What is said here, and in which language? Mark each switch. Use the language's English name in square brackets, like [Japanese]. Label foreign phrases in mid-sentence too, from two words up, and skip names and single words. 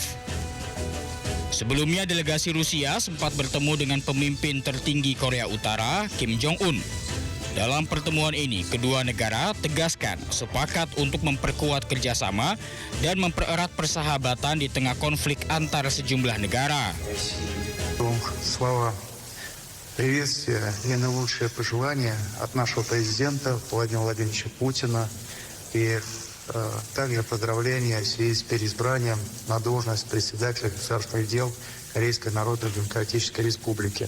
[Indonesian] Sebelumnya delegasi Rusia sempat bertemu dengan pemimpin tertinggi Korea Utara Kim Jong-un. Dalam pertemuan ini, kedua negara tegaskan sepakat untuk memperkuat kerjasama dan mempererat persahabatan di tengah konflik antar sejumlah negara. [Russian] Слова приветствия и наилучшие пожелания от нашего президента Владимира Владимировича Путина и также поздравления в связи с переизбранием на должность председателя государственных дел Корейской Народно-Демократической Республики.